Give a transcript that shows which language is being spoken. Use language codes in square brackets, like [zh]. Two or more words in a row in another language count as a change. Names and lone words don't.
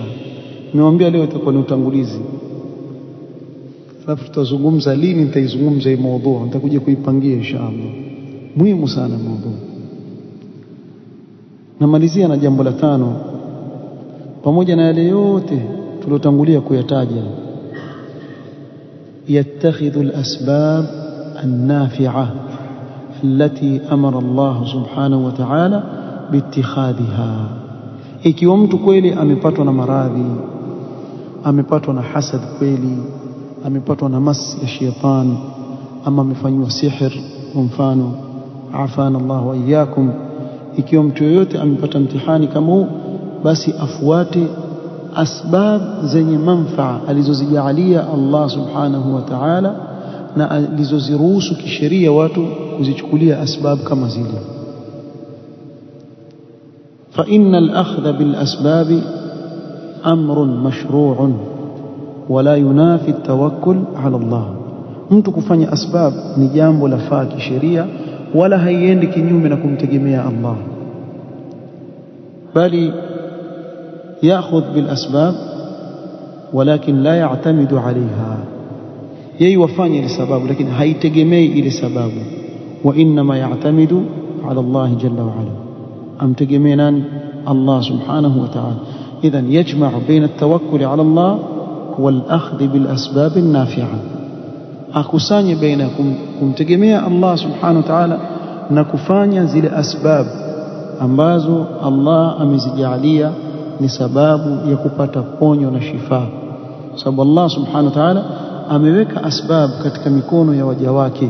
[sw] Nimewaambia leo itakuwa ni utangulizi, alafu tutazungumza lini nitaizungumza hii mada, nitakuja kuipangia inshallah. Muhimu sana mada. Namalizia na jambo la 5, pamoja na yale yote tulotangulia kuyataja. [ar] يتخذ الأسباب النافعة التي أمر الله سبحانه وتعالى باتخاذها. [sw] Ikiwa mtu kweli amepatwa na maradhi, amepatwa na hasad kweli, amepatwa na mas ya shetani, ama amefanywa sihir kwa mfano, [ar] عافانا الله وإياكم, [sw] ikiwa mtu yoyote amepata mtihani kama huu, basi afuate asbab zenye manfaa alizozijalia [ar] الله سبحانه وتعالى, [sw] na alizoziruhusu kisheria watu kuzichukulia asbab kama zile. [ar] فإن الأخذ بالأسباب أمر مشروع ولا ينافي التوكل على الله. [sw] Mtu kufanya asbab ni jambo la faa kisheria, wala haiendi kinyume na kumtegemea Allah, bali [ar] يأخذ بالأسباب ولكن لا يعتمد عليها. [sw] Yeye wafanye ile sababu lakini haitegemei ile sababu. [ar] وإنما يعتمد على الله جل وعلا, [sw] amtegemee nani? [ar] الله سبحانه وتعالى. إذن يجمع بين التوكل على الله والأخذ بالأسباب النافعة, [sw] akusanye baina kumtegemea [ar] الله سبحانه وتعالى [sw] na kufanya zile asbab ambazo Allah amezijalia ni sababu ya kupata ponyo na shifa. Sababu [ar] الله سبحانه وتعالى [sw] ameweka asbab katika mikono ya waja wake.